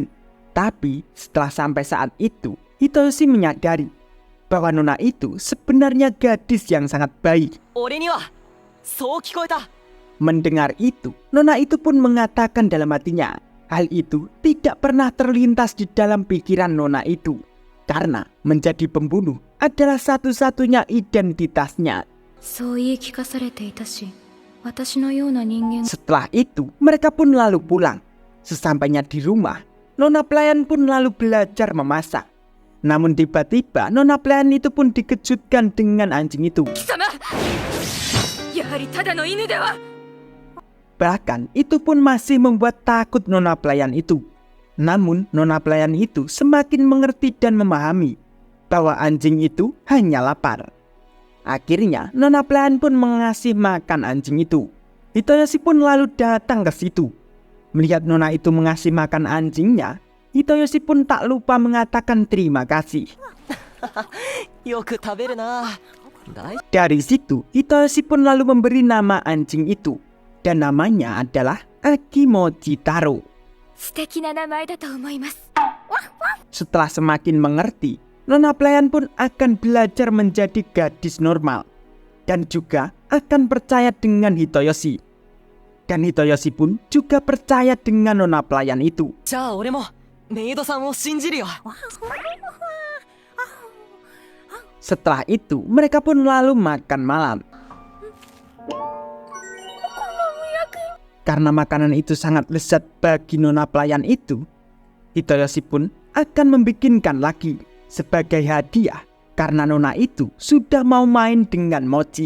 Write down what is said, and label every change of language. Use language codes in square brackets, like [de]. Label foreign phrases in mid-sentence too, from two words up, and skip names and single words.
[id] Tapi setelah sampai saat itu, Hitoyoshi menyadari bahwa nona itu sebenarnya gadis yang sangat baik. Mendengar itu, nona itu pun mengatakan dalam hatinya, hal itu tidak pernah terlintas di dalam pikiran nona itu. Karena menjadi pembunuh adalah satu-satunya identitasnya. [ja] そう言い聞かされていたし、私のような人間 [id] Setelah itu, mereka pun lalu pulang. Sesampainya di rumah, nona pelayan pun lalu belajar memasak. Namun tiba-tiba, nona pelayan itu pun dikejutkan dengan anjing itu. [ja] 貴様やはりただの犬では [id] Bahkan itu pun masih membuat takut nona pelayan itu. Namun nona pelayan itu semakin mengerti dan memahami bahwa anjing itu hanya lapar. Akhirnya nona pelayan pun mengasih makan anjing itu. Hitoyoshi pun lalu datang ke situ. Melihat nona itu mengasih makan anjingnya, Hitoyoshi pun tak lupa mengatakan terima kasih. [ja] よく食べるな。大 [id] Dari situ, Hitoyoshi pun lalu memberi nama anjing itu. Dan namanya adalah Akimochi Taro. [ja] 素敵な名前だと思います。 [id] Setelah semakin mengerti, nona pelayan pun akan belajar menjadi gadis normal. Dan juga akan percaya dengan Hitoyoshi. Dan Hitoyoshi pun juga percaya dengan nona pelayan itu. [ja] じゃあ俺もメイドさんを信じるよ。 [id] Setelah itu, mereka pun lalu makan malam. Karena makanan itu sangat lezat bagi nona pelayan itu, Hitoyoshi pun akan membikinkan lagi sebagai hadiah karena nona itu sudah mau main dengan mochi.